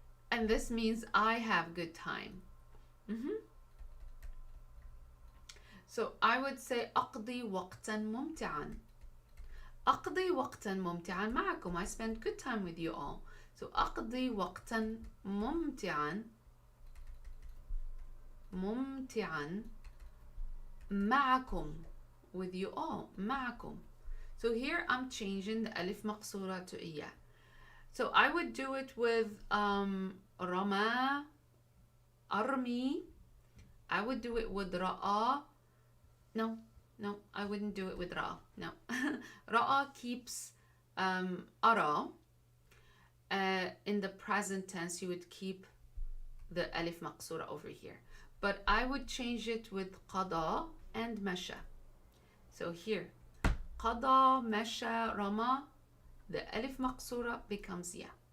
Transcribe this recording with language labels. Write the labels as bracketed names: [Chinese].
[English] And this means I have good time. So I would say [Arabic] أقضي وقتا ممتعا. أقضي وقتا ممتعا معكم. [English] I spend good time with you all. [Arabic] So أقضي وقتا ممتعا معكم, [English] with you all, [Arabic] معكم. [English] So here I'm changing the ألف مقصورة to إياه. So I would do it with رمى, أرمي. I would do it with رأى. No, I wouldn't do it with رأى. No. [Arabic] رأى keeps أرى. [English] In the present tense, you would keep the ألف مقصورة over here. But I would change it with قضى and مشى. So here, قضى, مشى, رمى, the ألف مقصورة becomes ya.